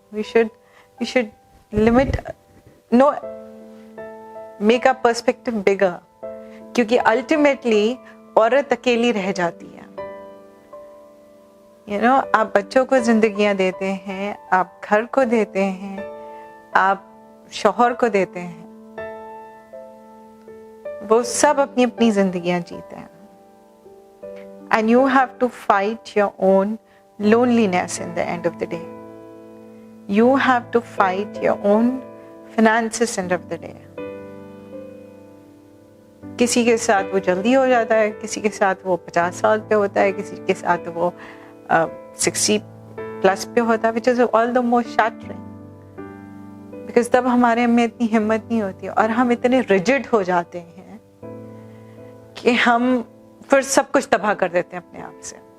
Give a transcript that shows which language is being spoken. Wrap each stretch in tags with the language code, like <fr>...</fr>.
<en>we should limit, no, make a perspective bigger,</en> <hi>क्योंकि ultimately औरत अकेली रह जाती है.</hi> <en>You know,</en> <hi>आप बच्चों को जिंदगियां देते हैं, आप घर को देते हैं, आप शौहर को देते हैं, वो सब अपनी अपनी जिंदगियां जीते हैं.</hi> <en>And you have to fight your own loneliness in the end of the day. You have to fight your own finances end of the day.</en> <hi>किसी के साथ वो जल्दी हो जाता है, किसी के साथ वो 50 साल पे होता है, किसी के साथ वो 60 प्लस पे होता है,</hi> <en>which is all the more shattering. Because</en> <hi>तब हमारे में इतनी हिम्मत नहीं होती और हम इतने रिजिड हो जाते हैं कि हम फिर सब कुछ तबाह कर देते हैं अपने आप से.</hi>